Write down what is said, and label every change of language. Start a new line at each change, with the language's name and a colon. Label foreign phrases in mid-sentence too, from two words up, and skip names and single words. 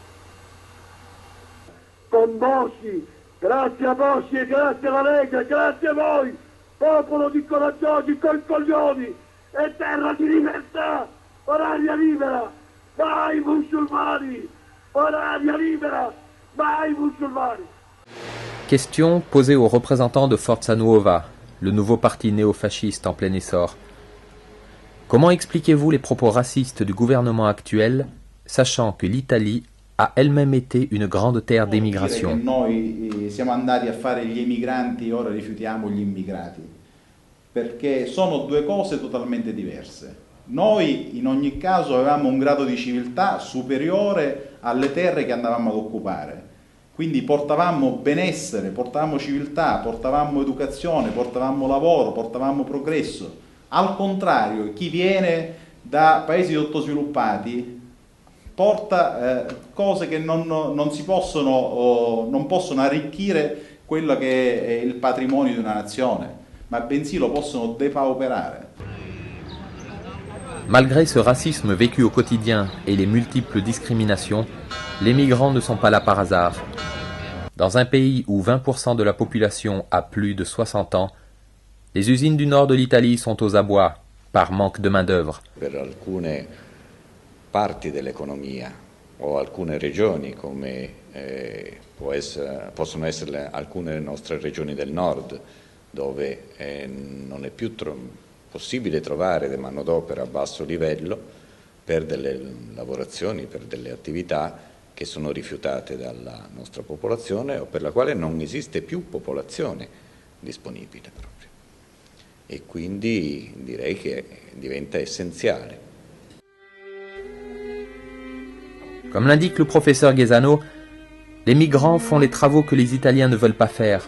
Italian: Con Bossi, grazie a Bossi e grazie alla Lega, grazie a voi, popolo di coraggiosi coi coglioni e terra di libertà, oraria libera, vai musulmani, oraria libera, vai musulmani.
French: Question posée aux représentants de Forza Nuova, le nouveau parti néo-fasciste en plein essor. Comment expliquez-vous les propos racistes du gouvernement actuel, sachant que l'Italie a elle-même été une grande terre d'émigration?
Italian: Noi siamo andati a fare gli emigranti e ora rifiutiamo gli immigrati, perché sono due cose totalmente diverse. Noi in ogni caso avevamo un grado di civiltà superiore alle terre che andavamo ad occupare, quindi portavamo benessere, portavamo civiltà, portavamo educazione, portavamo lavoro, portavamo progresso. Al contrario, chi viene da paesi sottosviluppati porta cose che non possono arricchire quello che è il patrimonio di una nazione, ma bensì lo possono depauperare.
French: Malgré ce racisme vécu au quotidien et les multiples discriminations, les migrants ne sont pas là par hasard. Dans un pays où 20% de la population a plus de 60 ans, les usines du nord de l'Italie sont aux abois par manque de main-d'œuvre.
Italian: Per alcune parti dell'economia o alcune regioni, come possono essere alcune delle nostre regioni del nord, dove non è più possibile trovare del manodopera a basso livello per delle lavorazioni, per delle attività che sono rifiutate dalla nostra popolazione o per la quale non esiste più popolazione disponibile proprio. Et quindi direi che diventa essenziale.
French: Comme l'indique le professeur Ghezzano, les migrants font les travaux que les Italiens ne veulent pas faire.